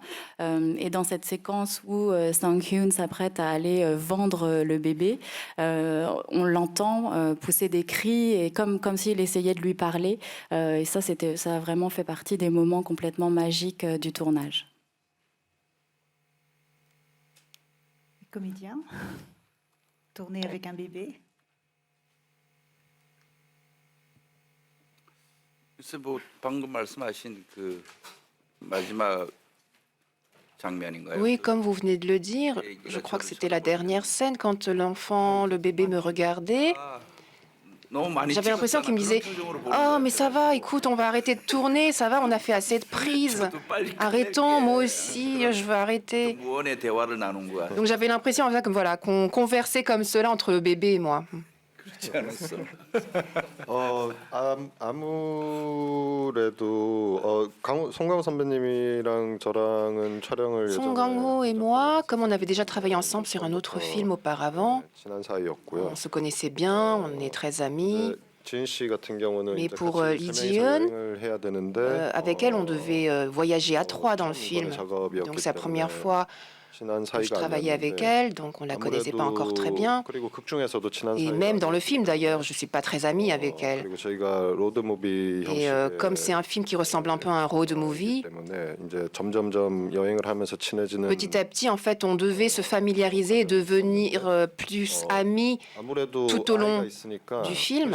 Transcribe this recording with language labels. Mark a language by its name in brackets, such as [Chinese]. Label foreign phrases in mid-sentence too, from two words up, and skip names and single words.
[French] Et dans cette séquence où Sang-hyun s'apprête à aller vendre le bébé, on l'entend pousser des cris et comme s'il essayait de lui parler. Et ça a vraiment fait partie des moments complètement magiques du tournage. Comédien, tourner avec un bébé. [Korean] 글쎄 뭐 방금 말씀하신 그 마지막 장면인가요? [French] Oui, comme vous venez de le dire, je crois que c'était la dernière scène quand le bébé me regardait. J'avais l'impression qu'il me disait « Oh, mais ça va, écoute, on va arrêter de tourner, ça va, on a fait assez de prises. Arrêtons, moi aussi, je veux arrêter. » Donc j'avais l'impression voilà, qu'on conversait comme cela entre le bébé et moi. [Korean] 아무래도 송강호 선배님이랑 저랑은 촬영을 [French] Song Kang-ho et moi, comme on avait déjà travaillé ensemble sur un autre film auparavant, [Korean] 친한 사이였고요. [French] on se connaissait bien, on est très amis. [Korean] 지은 씨 같은 경우는 [French] Mais [Korean] 이제 [French] pour [Korean] 같이 [French] Lee [Korean] 세 [French] Ji-eun, [Korean] 명이서 여행을 해야 되는데 [French] avec elle, on devait voyager à trois dans le film. Donc c'est la première fois que je travaillais avec elle, donc on ne la connaissait pas encore très bien. Et même dans le film d'ailleurs, je ne suis pas très amie avec elle. Et comme c'est un film qui ressemble un peu à un [English] road movie, [French] petit à petit, en fait, on devait se familiariser et devenir plus amis tout au long du film.